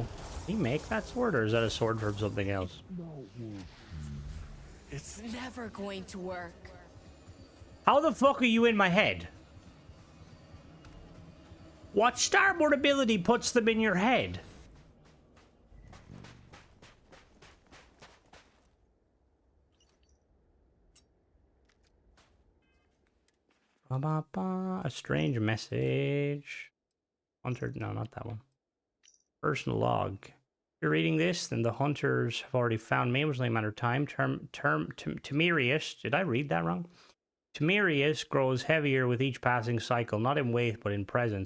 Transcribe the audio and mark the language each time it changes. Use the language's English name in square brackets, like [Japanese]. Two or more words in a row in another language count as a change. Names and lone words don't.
[English] Can you make that sword, or is that a sword from something else? It's never going to work. How the fuck are you in my head? What Starboard ability puts them in your head? Ba-ba-ba. A strange message. Hunter, no, not that one. Personal log. If you're reading this, then the hunters have already found me. It was only a matter of time. Terminus, did I read that wrong? Terminus grows heavier with each passing cycle, not in weight, but in presence.